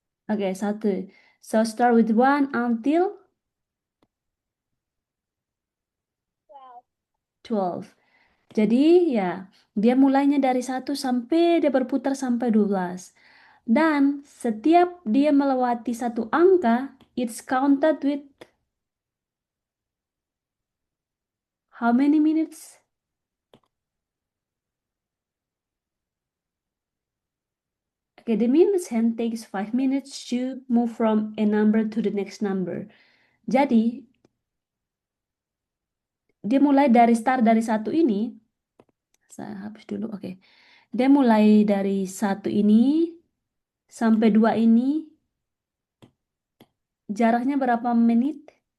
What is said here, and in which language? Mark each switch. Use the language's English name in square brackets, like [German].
[English] Oke, satu. So start with one until 12. [Indonesian] Jadi ya, dia mulainya dari satu sampai dia berputar sampai 12. Dan setiap dia melewati satu angka, [English] it's counted with how many minutes? Okay, the minutes hand takes 5 minutes to move from a number to the next number. [Indonesian] Jadi, dia mulai dari start dari satu ini. Saya hapus dulu, oke. Dia mulai dari satu ini sampai dua ini. Jaraknya berapa menit?